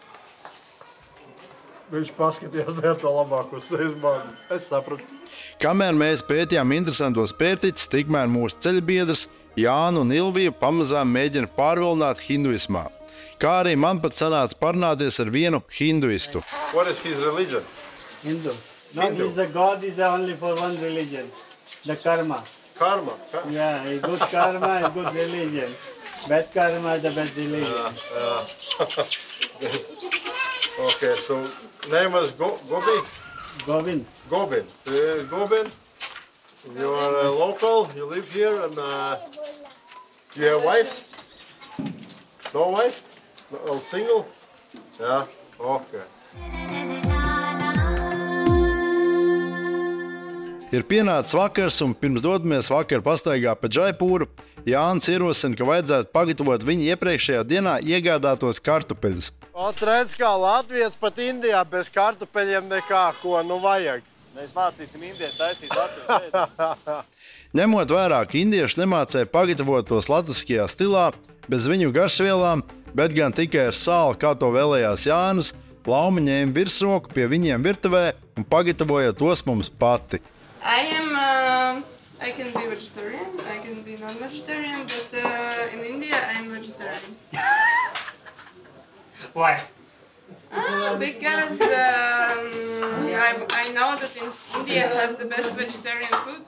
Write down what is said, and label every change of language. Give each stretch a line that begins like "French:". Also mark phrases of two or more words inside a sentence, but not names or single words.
Latvian: Viņš paskatījās dēļ to labāko sejas bādu. Es sapratu. Kamēr mēs pētījām interesantos pērtiķus, tikmēr mūsu ceļbiedrs Jānu un Ilviju pamazām mēģina pārvilināt hinduismā. Kā arī man pat sanāca parunāties ar vienu hinduistu.
English: What is his religion? Hindu. No, the God is only for one religion, the karma. Karma? Yeah, a good karma is good religion. Bad karma is the bad religion. Okay, so name was Gobi? Govind. Gobin. Gobin, you are a local, you live here, and you have a wife? No wife? No, single? Yeah, okay.
Latvian: Ir pienācis vakars, un pirms dodamies vakar pastaigā pa Džaipūru, Jānis ierosina, ka vajadzētu pagatavot viņa iepriekšējā dienā iegādātos kartupeļus. Redz, kā Latvijas pat Indijā bez kartupeļiem nekā, ko nu vajag. Mēs mācīsim indiešu taisīt Latviju šeit. Ņemot vērā, ka indieši nemācēja pagatavot tos latviskajā stilā, bez viņu garšvielām, bet gan tikai ar sāli, kā to vēlējās Jānis, Lauma ņēma virsroku pie viņiem virtuvē un pagatavoja tos mums pati.
English: I can be vegetarian, I can be non-vegetarian, but in India I'm vegetarian. Why? Because I know that India has the best vegetarian food.